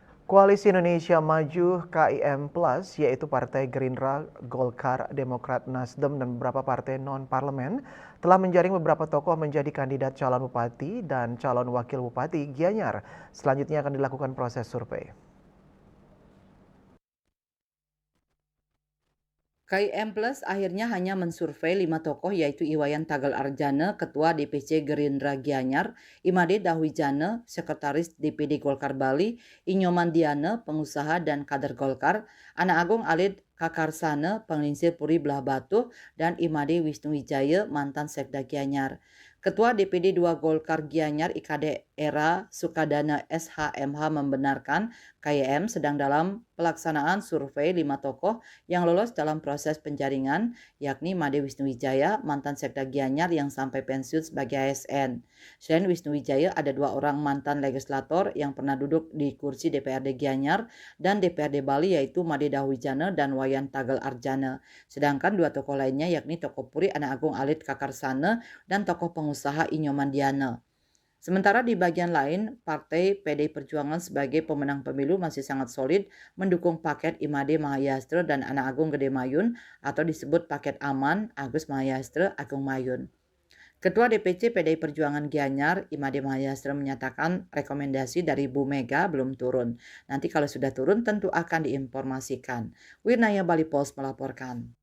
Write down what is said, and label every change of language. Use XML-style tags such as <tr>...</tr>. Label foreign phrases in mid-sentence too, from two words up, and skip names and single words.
<id>Koalisi Indonesia Maju KIM Plus, yaitu Partai Gerindra, Golkar, Demokrat, Nasdem, dan beberapa partai non-parlemen, telah menjaring beberapa tokoh menjadi kandidat calon bupati dan calon wakil bupati Gianyar. Selanjutnya akan dilakukan proses survei. KIM Plus akhirnya hanya mensurvei 5 tokoh yaitu Iwayan Tagal Arjana, Ketua DPC Gerindra Gianyar, Imade Dahwijane, Sekretaris DPD Golkar Bali, Inyoman Diane, pengusaha dan kader Golkar, Ana Agung Alid Kakarsane, penglingsir Puri Belah Batu, dan Imade Wisnuwijaya, mantan Sekda Gianyar. Ketua DPD 2 Golkar Gianyar IKD Era Sukadana SHMH membenarkan KIM sedang dalam pelaksanaan survei 5 tokoh yang lolos dalam proses penjaringan, yakni Made Wisnuwijaya, mantan Sekda Gianyar yang sampai pensiun sebagai ASN. Selain Wisnuwijaya, ada 2 orang mantan legislator yang pernah duduk di kursi DPRD Gianyar dan DPRD Bali yaitu Made Dahwijane dan Wayan Tagal Arjana. Sedangkan 2 tokoh lainnya yakni tokoh Puri Ana Agung Alid Kakarsane dan tokoh pengusaha Inyoman Diane. Sementara di bagian lain, Partai PDI Perjuangan sebagai pemenang pemilu masih sangat solid mendukung paket Imade Mahayastra dan Ana Agung Gede Mayun atau disebut paket aman Agus Mahayastra Agung Mayun. Ketua DPC PDI Perjuangan Gianyar, Imade Mahayastra menyatakan rekomendasi dari Bu Mega belum turun. Nanti kalau sudah turun tentu akan diinformasikan. Wirnaya Bali Post melaporkan.</id>